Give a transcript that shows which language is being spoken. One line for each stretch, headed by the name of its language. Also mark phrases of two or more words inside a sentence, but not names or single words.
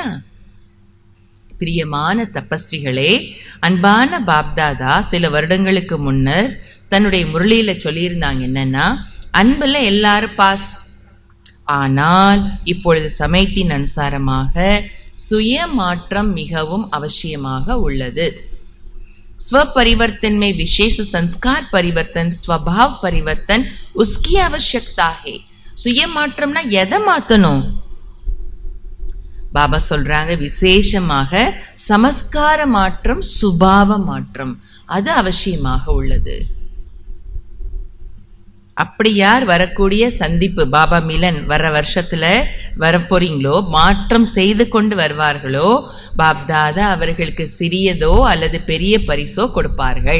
Tamil: பிரியமான தபஸ்விகளே, அன்பான பாப்தாதா சில வருடங்களுக்கு முன்னர் தன்னுடைய முரளியில் சொல்லியிருந்தாங்க என்னன்னா, அன்பில் எல்லாரும் பாஸ், ஆனால் இப்பொழுது சமயத்தின் அனுசாரமாக சுய மாற்றம் மிகவும் அவசியமாக உள்ளது.
Hindi: स्व परिवर्तन में विशेष संस्कार परिवर्तन, स्वभाव परिवर्तन उसकी आवश्यकता है.
Tamil: சுய மாற்றம்னா எதை மாற்றணும்? பாபா சொல்றாங்க, விசேஷமாக சமஸ்கார மாற்றம், சுபாவ மாற்றம் அது அவசியமாக உள்ளது. அப்படி யார் வரக்கூடிய சந்திப்பு பாபா மிலன் வர வருஷத்துல வரப்போறீங்களோ, மாற்றம் செய்து கொண்டு வருவார்களோ, பாப்தாதா அவர்களுக்கு சிறியதோ அல்லது பெரிய பரிசோ கொடுப்பார்கள்.